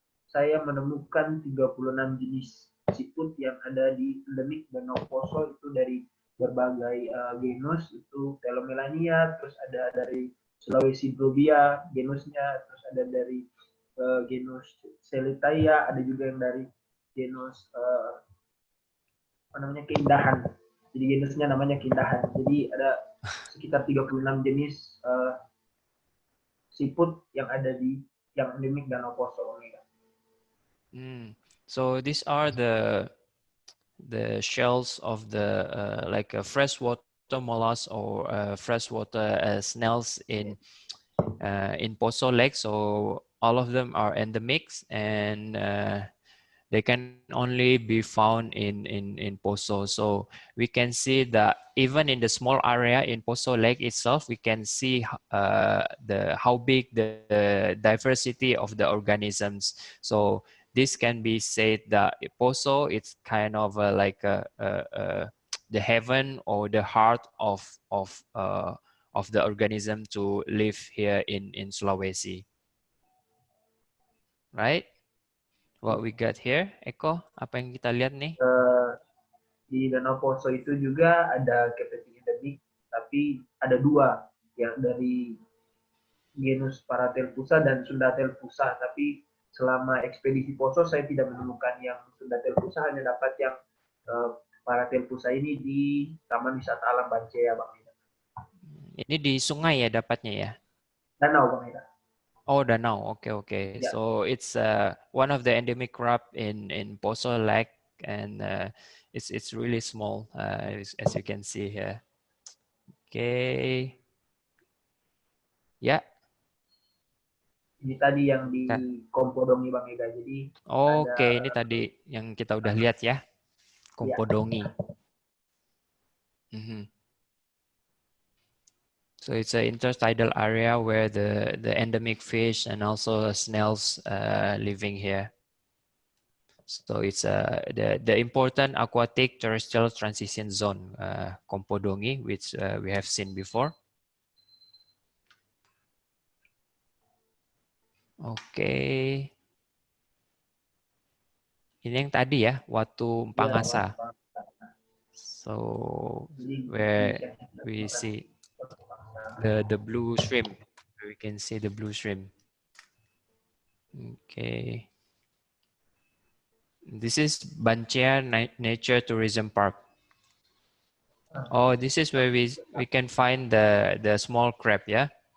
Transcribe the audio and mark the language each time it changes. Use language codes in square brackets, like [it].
[id] Saya menemukan 36 jenis seafood yang ada di endemik Danau Poso, itu dari berbagai genus, itu Telomelania, terus ada dari Sulawesi Brobia genusnya, terus ada dari genus Selitaia, ada juga yang dari genus Keindahan. Jadi genusnya namanya Keindahan. Jadi ada sekitar 36 jenis seafood yang ada di yang endemik Danau Poso. [en] So these are the shells of the like a freshwater mollusk or freshwater snails in Poso Lake. So all of them are endemic, and they can only be found in Poso. So we can see that even in the small area in Poso Lake itself, we can see how big the diversity of the organisms. So this can be said that Poso, it's kind of like the heaven or the heart of the organism to live here in Sulawesi, right? What we got here, [id] Eko, apa yang kita lihat nih? Di Danau Poso itu juga ada kepiting endemik, tapi ada dua, yang dari genus Paratelphusa dan Sundatelphusa. Tapi selama ekspedisi Poso saya tidak menemukan yang Sundatelphusa, hanya dapat yang Paratelphusa ini di Taman Wisata Alam Bancea, Bang Ida. Ini di sungai ya dapatnya ya? Danau, Bang Ida. Oh, danau. [en] Okay. Yeah. So it's one of the endemic crab in Poso Lake, and it's really small as you can see here. Okay. Ya. Yeah. [id] Ini tadi yang di Kompodongi, Bang Ida. Jadi Oke, ini tadi yang kita udah lihat ya. Kompodongi. [en] Yeah. So it's an intertidal area where the endemic fish and also snails living here. So it's the important aquatic terrestrial transition zone, Kompodongi, which we have seen before. Okay. [id] Ini yang tadi ya, Watu Pangasa. [en] So where we see the blue shrimp, we can see the blue shrimp. Okay. This is Bancea Nature Tourism Park. Oh, this is where we can find the small crab, yeah?